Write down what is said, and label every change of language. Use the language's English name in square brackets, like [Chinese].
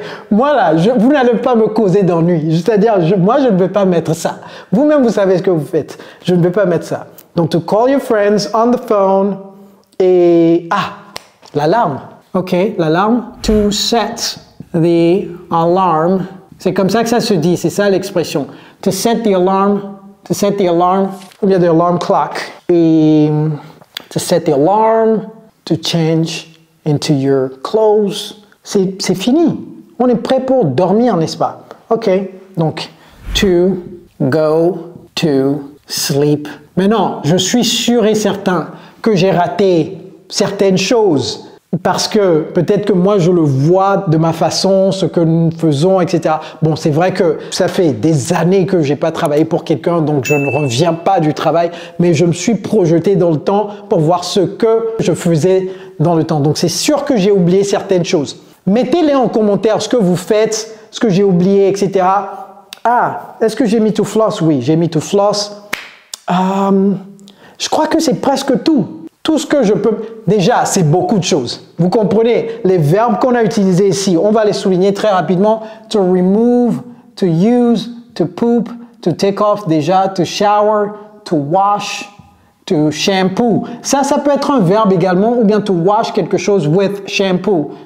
[French] Moi là, vous n'allez pas me causer d'ennui. C'est-à-dire, moi je ne vais pas mettre ça. Vous-même, vous savez ce que vous faites. Je ne vais pas mettre ça. [English] Donc, to call your friends on the phone. [French] Et, l'alarme. OK, l'alarme. [English] To set the alarm. [French] C'est comme ça que ça se dit, c'est ça l'expression. [English] To set the alarm, [French] ou bien [English] the alarm clock. Et to set the alarm, to change into your clothes. [French] C'est fini. On est prêt pour dormir, n'est-ce pas? OK. Donc, [English] to go to sleep. [French] Maintenant, je suis sûr et certain que j'ai raté certaines choses. Parce que peut-être que moi je le vois de ma façon, ce que nous faisons, etc. Bon, c'est vrai que ça fait des années que j'ai pas travaillé pour quelqu'un, donc je ne reviens pas du travail, mais je me suis projeté dans le temps pour voir ce que je faisais dans le temps. Donc c'est sûr que j'ai oublié certaines choses. Mettez-les en commentaire ce que vous faites, ce que j'ai oublié, etc. Est-ce que j'ai mis to floss? Oui, j'ai mis to floss. Je crois que c'est presque tout. Tout ce que je peux... Déjà, c'est beaucoup de choses. Vous comprenez? Les verbes qu'on a utilisés ici, on va les souligner très rapidement. [English] To remove, to use, to poop, to take off déjà, to shower, to wash, to shampoo. [French] Ça peut être un verbe également, ou bien [English] to wash [French] quelque chose [English] with shampoo.